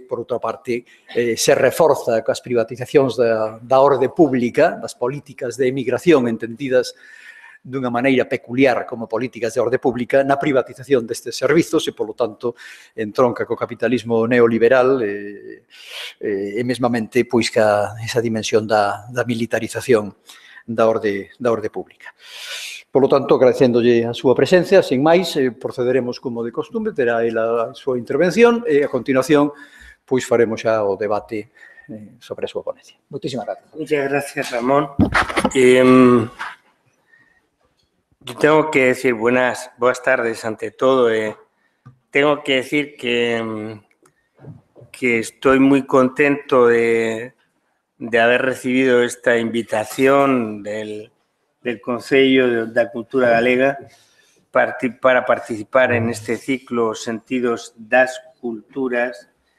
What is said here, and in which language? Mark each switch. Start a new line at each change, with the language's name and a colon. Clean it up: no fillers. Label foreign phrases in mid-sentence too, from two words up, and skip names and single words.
Galician: por outra parte, se reforza coas privatizacións da orde pública, das políticas de emigración entendidas dunha maneira peculiar como políticas de orde pública, na privatización destes servizos e, polo tanto, entronca co capitalismo neoliberal e mesmamente, pois, ca esa dimensión da militarización da orde pública.
Spanish: Por lo tanto,
Galician: agradecéndolle a súa presencia, sin máis, procederemos como de costumbre, terá a súa intervención e, a continuación, pois faremos xa o debate sobre a súa ponencia. Moitísimas gracias.
Spanish: Muchas gracias, Ramón. Yo tengo que decir buenas tardes ante todo. Tengo que decir que estoy muy contento de haber recibido esta invitación del Concello da Cultura Galega para participar en este ciclo Sentidos das Culturas.